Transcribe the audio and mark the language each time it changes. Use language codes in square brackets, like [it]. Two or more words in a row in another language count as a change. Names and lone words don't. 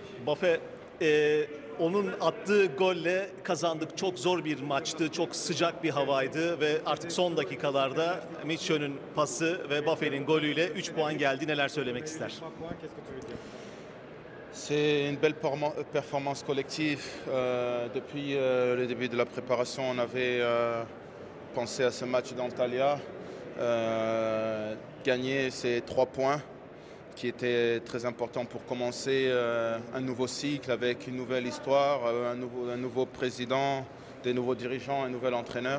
[tr] Bafe, onun attığı golle kazandık. Çok zor bir maçtı, çok sıcak bir havaydı ve artık son dakikalarda Mitchell'ün pası ve Bafe'nin golüyle 3 puan geldi. Neler söylemek ister? [fr] C'est une belle performance collective. Depuis le début de la préparation, on avait pensé à ce match d'Antalya. Gagner ces 3 points qui étaient très importants pour commencer un nouveau cycle avec une nouvelle histoire, un nouveau président, des nouveaux dirigeants, un nouvel entraîneur.